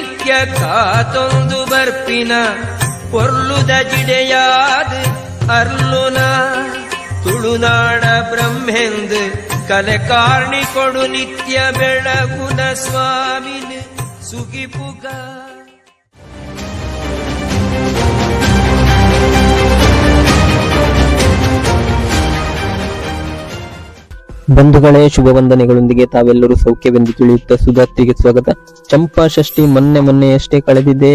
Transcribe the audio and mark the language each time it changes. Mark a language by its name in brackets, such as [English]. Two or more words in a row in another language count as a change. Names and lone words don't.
[Tulu] ಕಾತೊಂದು ಬರ್ಪಿನ ಪೊರ್ಲುದ ಜಿಡೆಯಾದ ಅರ್ಲುನ ತುಳುನಾಡ ಬ್ರಹ್ಮೆಂದು ಕಲೆ ಕಾರ್ಣಿ ಕೊಡು ನಿತ್ಯ ಬೆಳಗುನ ಸ್ವಾಮಿನ ಸುಗಿಪುಗ. [Kannada] ಬಂಧುಗಳೇ, ಶುಭ ವಂದನೆಗಳೊಂದಿಗೆ ತಾವೆಲ್ಲರೂ ಸೌಖ್ಯವೆಂದು ತಿಳಿಯುತ್ತಾ ಸುಧಾರ್ತಿಗೆ ಸ್ವಾಗತ. ಚಂಪಾ ಷಷ್ಠಿ ಮೊನ್ನೆಯಷ್ಟೇ ಕಳೆದಿದೆ.